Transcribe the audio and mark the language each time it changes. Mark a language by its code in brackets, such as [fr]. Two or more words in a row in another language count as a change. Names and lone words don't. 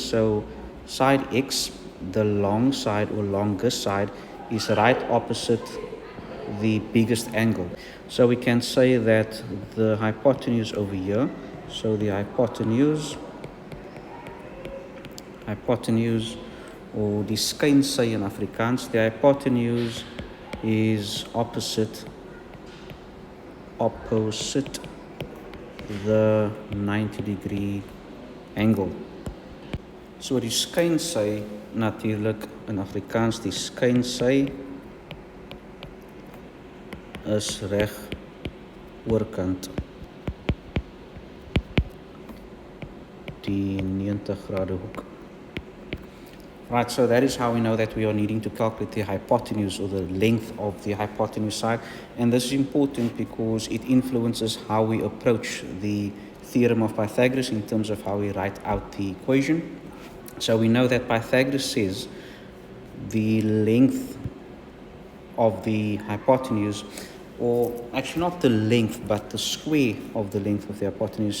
[en] So side x, the long side or longest side, is right opposite the biggest angle. So we can say that the hypotenuse over here, so the hypotenuse or [af] die skynsy [en] in Afrikaans, the hypotenuse is opposite the 90-degree angle. [af] So die skynsy natuurlik in Afrikaans, die skynsy is reg oorkant die 90 grade hoek. [en] Right, so that is how we know that we are needing to calculate the hypotenuse or the length of the hypotenuse side. And this is important because it influences how we approach the theorem of Pythagoras in terms of how we write out the equation. So we know that Pythagoras says the length of the hypotenuse, or actually not the length, but the square of the length of the hypotenuse.